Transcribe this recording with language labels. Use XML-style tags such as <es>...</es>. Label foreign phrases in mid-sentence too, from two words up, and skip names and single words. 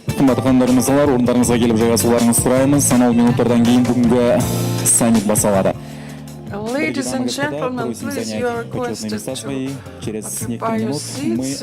<ky>Кымбаттуу кандыдарымыздар, орундарыңызга келип жайгашууларыңызды сурайбыз. Саналуу минуттардан кийин бүгүнкү саммит башталады.</ky> <en>Ladies and gentlemen, please, you are requested to occupy your seats.</en>